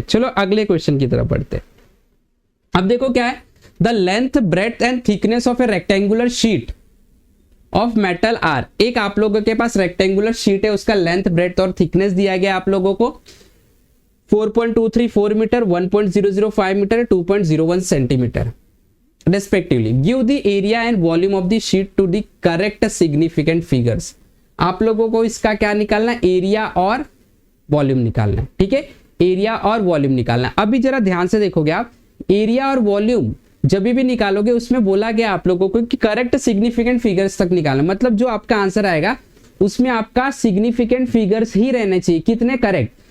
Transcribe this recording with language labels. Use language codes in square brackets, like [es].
[hi] चलो अगले क्वेश्चन की तरफ बढ़ते हैं। अब देखो क्या है, [en] The length, breadth and thickness of a rectangular sheet of metal are. [hi] एक आप लोगों के पास रेक्टेंगुलर शीट है, उसका लेंथ, ब्रेड्थ और थिकनेस दिया गया आप लोगों को 4.234 metre, 1.005 metre, 2.01 centimetre respectively. [en] Give the area and volume of the sheet to the correct significant figures. [hi] आप लोगों को इसका क्या निकालना है? एरिया और वॉल्यूम निकालना है। ठीक है, एरिया और वॉल्यूम निकालना है। अभी जरा ध्यान से देखोगे आप, एरिया और वॉल्यूम जब भी निकालोगे उसमें बोला गया आप लोगों को कि करेक्ट सिग्निफिकेंट फिगर्स तक निकालना, मतलब जो आपका आंसर आएगा उसमें आपका सिग्निफिकेंट फिगर्स ही रहने चाहिए। कितने करेक्ट?